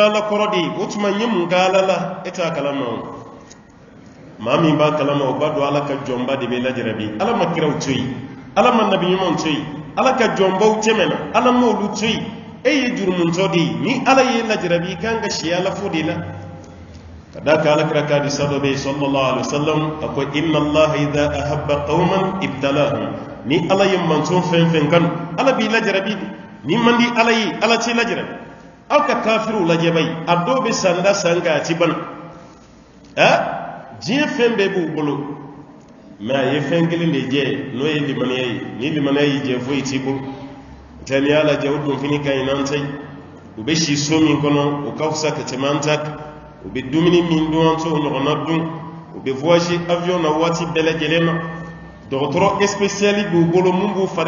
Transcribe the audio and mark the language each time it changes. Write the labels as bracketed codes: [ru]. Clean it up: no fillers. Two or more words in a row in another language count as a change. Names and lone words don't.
[bm] ala kɔrɔ de ye o tuma n ye mun kɛ ala la e t'a kalama o maa min b'a kalama o b'a dɔn ala ka jɔnba de bɛ lajarabi ala ma kiraw to yen ala ma nabi ɲumanw to yen ala ka jɔnbaw tɛmɛna ala m'olu to yen e ye jurumuntɔ de ye ni ala ye lajarabi i kan ka si ala fo de la ka da ka ala kira ka hadisa dɔ bɛ yen [ar] صلى الله عليه وسلم [bm] a ko [ar] إن الله إذا أحب قوما ابتلاهم [bm] ni ala ye manton fɛn fɛn kanu ala b'i lajarabi de ni man di ala ye ala t'i lajarabi aw ka kafiru lajɛ bayi a dɔw bɛ sanda san k'a ti bana diɲɛ fɛn bɛɛ b'u bolo mɛ a ye fɛn kelen de jɛ n'o ye limaniya ye ni limaniya y'i jɛ foyi t'i bolo tɛ n'i y'a lajɛ o donfini ka ɲi n'an ta ye u bɛ si so min kɔnɔ o ka fisa ka tɛmɛ an ta kan u bɛ dumuni min dun an t'o ɲɔgɔnna dun u bɛ [fr] voyage avion [bm] na waati bɛɛ lajɛlen na dɔgɔtɔrɔ spéciali b'u bolo mun b'u fari